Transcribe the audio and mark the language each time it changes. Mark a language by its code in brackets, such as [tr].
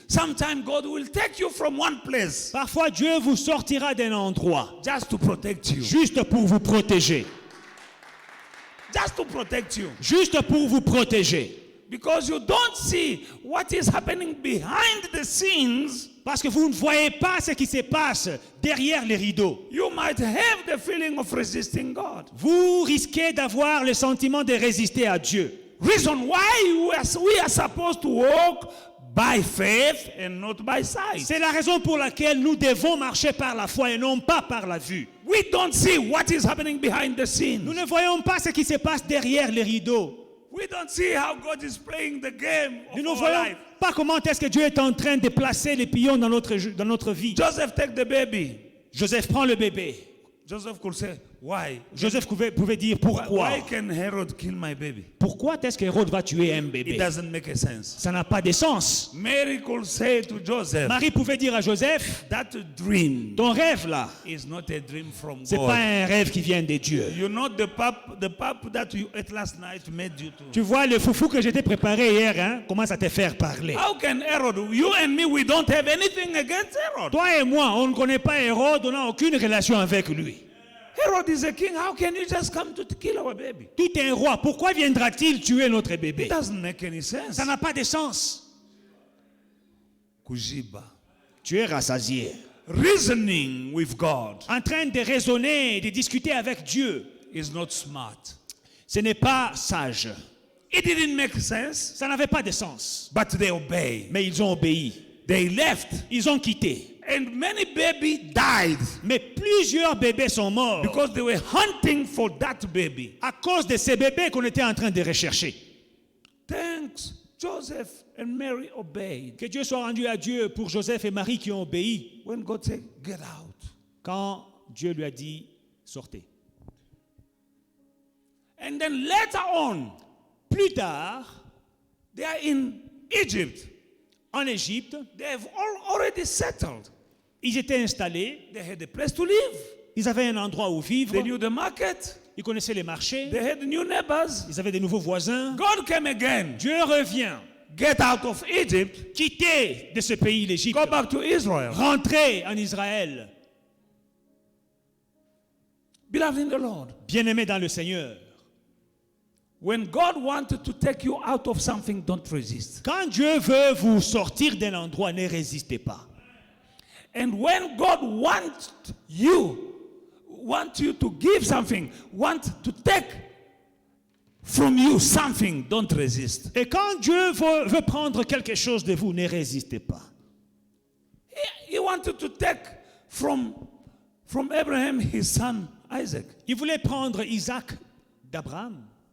[en] Sometimes God will take you from one place [fr] Parfois, Dieu vous sortira d'un endroit [en] just to protect you. [fr] juste pour vous protéger. [en] Just to protect you. [fr] Juste pour vous protéger. [en] Because you don't see what is happening behind the scenes. [fr] Parce que vous ne voyez pas ce qui se passe derrière les rideaux. [en] You might have the feeling of resisting God. [fr] Vous risquez d'avoir le sentiment de résister à Dieu. [en] Reason why we are supposed to walk by faith and not by sight. [fr] C'est la raison pour laquelle nous devons marcher par la foi et non pas par la vue. [en] We don't see what is happening behind the [fr] Nous [en] scenes. [fr] ne voyons pas ce qui se passe derrière les rideaux. [en] We don't see how God is playing the game of [fr] Nous ne [en] our [fr] voyons [en] life. [fr] pas comment est-ce que Dieu est en train de placer les pions dans notre vie. [en] Joseph take the baby. [fr] Joseph prend le bébé. [en] Joseph could say, why? [fr] Joseph pouvait dire pourquoi. [en] Why can Herod kill my baby? [fr] Pourquoi est-ce qu'Hérode va tuer un [en] It [fr] bébé? [en] doesn't make a sense. [fr] Ça n'a pas de sens. [en] Mary could say to Joseph, [fr] Marie pouvait dire à Joseph, [en] that dream [fr] ton rêve là, [en] is not a dream from [fr] c'est pas [en] God. [fr] un rêve qui vient de Dieu. [en] You know the pap that you ate last night made you to. [fr] Tu vois le foufou que j'étais préparé hier, hein, commence à te faire parler. [en] How can Herod, you and me, we don't have anything against Herod. [fr] Toi et moi, on ne connaît pas Hérode, on n'a aucune relation avec lui. [en] Herod is a king. How can you just come to kill our baby? [fr] Tout est un roi. Pourquoi viendra-t-il tuer notre bébé? [en] It doesn't make any sense. [fr] Ça n'a pas de sens. Kujiba. Tu es rassasié. [en] Reasoning with God [fr] En train de raisonner, de discuter avec Dieu. [en] is not smart. [fr] Ce n'est pas sage. [en] It didn't make sense, [fr] Ça n'avait pas de sens. [en] but they obey. [fr] Mais ils ont obéi. [en] They left, [fr] Ils ont quitté. [en] and many babies died [fr] Mais plusieurs bébés sont morts [en] because they were hunting for that baby. [fr] à cause de ces bébés qu'on était en train de rechercher. [en] Thanks, Joseph and Mary obeyed. [fr] Que Dieu soit rendu à Dieu pour Joseph et Marie qui ont obéi [en] When God said, get out. [fr] quand Dieu lui a dit sortez. [en] And then later on, [fr] Plus tard, [en] they are in Egypt. [fr] en Égypte, [en] They have already settled. [fr] ils étaient installés, [en] They had a place to live. [fr] ils avaient un endroit où vivre, [en] They knew the market. [fr] ils connaissaient les marchés, [en] They had new neighbors. [fr] ils avaient des nouveaux voisins. [en] God came again. [fr] Dieu revient, [en] Get out of Egypt. [fr] quittez de ce pays l'Égypte, [en] Go back to Israel. [fr] rentrez en Israël, [en] Beloved in the Lord, [fr] bien-aimés dans le Seigneur. [en] when God wanted to take you out of something, don't resist. [fr] Quand Dieu veut vous sortir d'un endroit, ne résistez pas. [en] And when God wants you to give something, want to take from you something, don't resist. [fr] Et quand Dieu veut prendre quelque chose de vous, ne résistez pas. [en] He wanted to take from Abraham his son Isaac. [fr] Il voulait prendre Isaac d'Abraham.